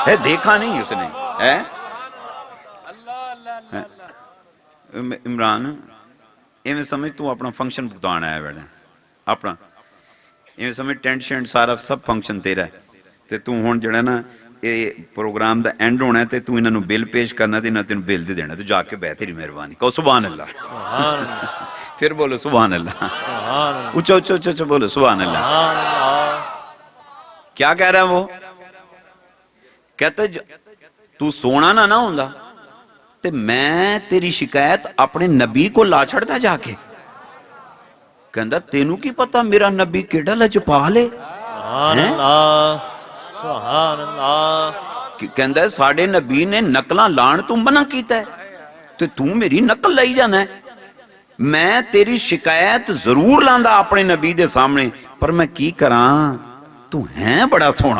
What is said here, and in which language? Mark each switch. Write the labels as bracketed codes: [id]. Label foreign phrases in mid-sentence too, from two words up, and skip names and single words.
[pa] ہے دیکھا نہیں اس نے ہے عمران ایویں سمجھ تو اپنا فنکشن بھگتان آیا بیٹھا اپنا ایویں سمجھ ٹینٹ شینٹ سارا سب فنکشن تیرا ہے تے تو ہن جڑا نا یہ پروگرام دا اینڈ ہونا ہے تے تو انہاں نو بل پیش کرنا تے انہاں تینوں بل دے دینا تو جا کے بہ تیری مہربانی کہو [ar] سبحان اللہ سبحان اللہ [ur] پھر بولو [ar] سبحان اللہ سبحان اللہ [ur] اونچا اونچا اونچا بولو [ar] سبحان اللہ سبحان اللہ [pa] کیا کہہ رہا ہے وہ کہتا تو سونا نہ ہوندا تے میں تیری شکایت اپنے نبی کو لا چھڑتا جا کے کہندا تینوں کی پتا میرا نبی کیڑا لجپال ہے [ar] سبحان اللہ سبحان اللہ [pa] کہندا ہے ساڈے نبی نے نقلاں لان تو منع کیتا ہے تے تو میری نقل لائی جانا ہے میں تیری شکایت ضرور لاندا اپنے نبی دے سامنے پر میں کی کراں تو ہیں بڑا سونا